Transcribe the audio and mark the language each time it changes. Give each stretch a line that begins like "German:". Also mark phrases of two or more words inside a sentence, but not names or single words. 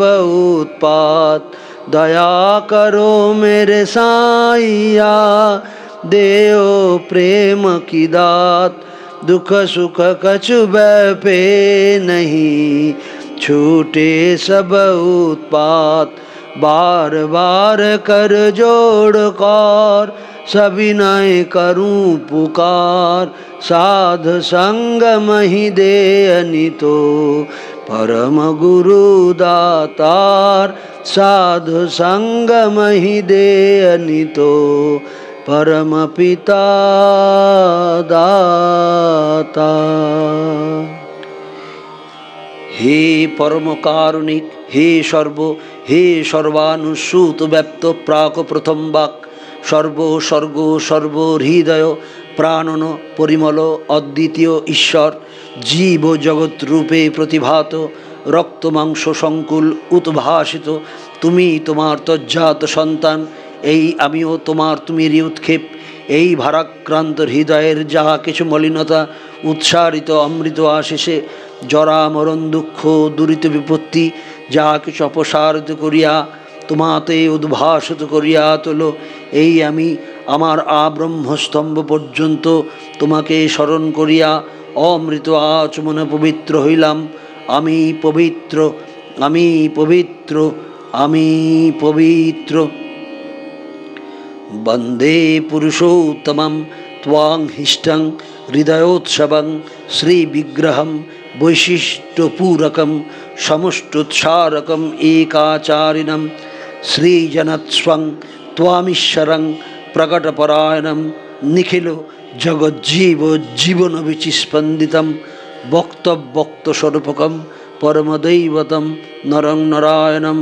Hindi: उत्पात, दया करो मेरे साईया, देओ प्रेम की दात, दुख सुख कछु व्यापे नहीं, छूटे सब उत्पात, बार बार कर जोड़ कर, सविनय करूं पुकार, साध संग महि दे अनितो, परम गुरु दातार, साधु संग महि दे अनितो, परम पिता दाता।
Bangla: হে পরম কারুণিক, হে সর্বানুস্যূত ব্যাপ্ত প্রাক প্রথম বাক্, সর্ব সর্গ সর্ব হৃদয় প্রাণন পরিমল অদ্বিতীয় ঈশ্বর, জীব জগত রূপে প্রতিভাত, রক্ত মাংস সংকুল উদ্ভাসিত, তুমি তোমার তজ্জাত সন্তান, এই আমিও তোমার তুমিরই উৎক্ষেপ, এই ভারাক্রান্ত হৃদয়ের যাহা কিছু মলিনতা উৎসারিত অমৃত আশেষে জরা মরণ দুঃখ দুরিত বিপত্তি যাহা কিছু অপসারিত করিয়া তোমাতে উদ্ভাসিত করিয়া তোলো, এই আমি আমার আব্রহ্মস্তম্ভ পর্যন্ত তোমাকে স্মরণ করিয়া অমৃত আচমনে পবিত্র হইলাম। আমি পবিত্র, আমি পবিত্র, আমি পবিত্র।
Sanskrit: वंदे पुरुषोत्तमं त्वां हिष्टं हृदयोत्सवं श्रीविग्रहं वैशिष्ट्यपूरकं समष्टोत्सारकं एकाचारिणं श्रीजनत्स्वं त्वामीश्वरं प्रकटपरायणं निखिलो जगज्जीव जीवनविचिस्पन्दितं भक्तभक्तस्वरूपकं परमदैवतं नरं नारायणं